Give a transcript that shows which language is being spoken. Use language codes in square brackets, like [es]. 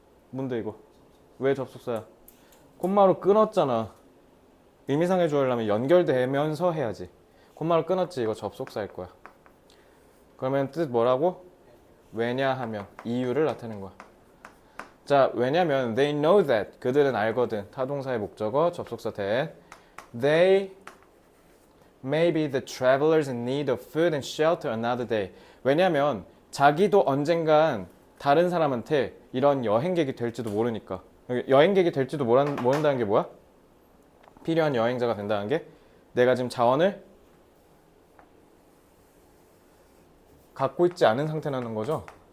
[ko] 뭔데 이거? 왜 접속사야? 콤마로 끊었잖아. 의미상의 조합이라면 연결되면서 해야지. 콤마로 끊었지. 이거 접속사일 거야. 그러면 뜻 뭐라고? 왜냐하면 이유를 나타내는 거야. 자, 왜냐면 [en] they know that. [ko] 그들은 알거든. 타동사의 목적어, 접속사 that. [en] They may be the travelers in need of food and shelter another day. [ko] 왜냐면 자기도 언젠간 다른 사람한테 이런 여행객이 될지도 모르니까. 여행객이 될지도 모른다는 게 뭐야? 필요한 여행자가 된다는 게 내가 지금 자원을 갖고 있지 않은 상태라는 거죠.